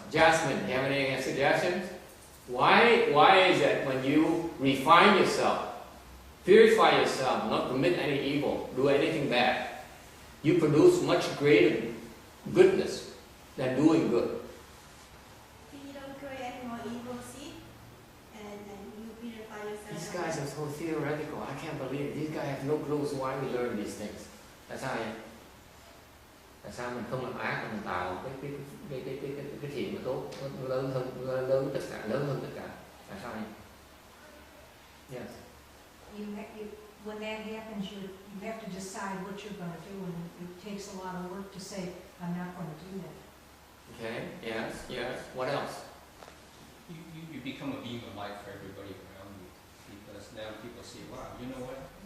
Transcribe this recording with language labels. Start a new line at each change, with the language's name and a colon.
English: Jasmine, you have any suggestions? Why is it when you refine yourself, purify yourself, not commit any evil, do anything bad, you produce much greater goodness than doing good? You don't create any more evil seed, and you purify yourself. These guys are so theoretical. I can't believe it. These guys have no clue why we learn these things.
Vietnamese: Tại sao vậy? Tại sao mình không làm ác mà mình tạo cái thiện mà tốt nó lớn hơn tất cả? Tại sao vậy? Yes.
English: When that happens, you have to decide what you're going to do, and it takes a lot of work to say, I'm not going to do that. Okay. Yes. What else? You become a beam of light for everybody around you, because now people see, wow, you know what?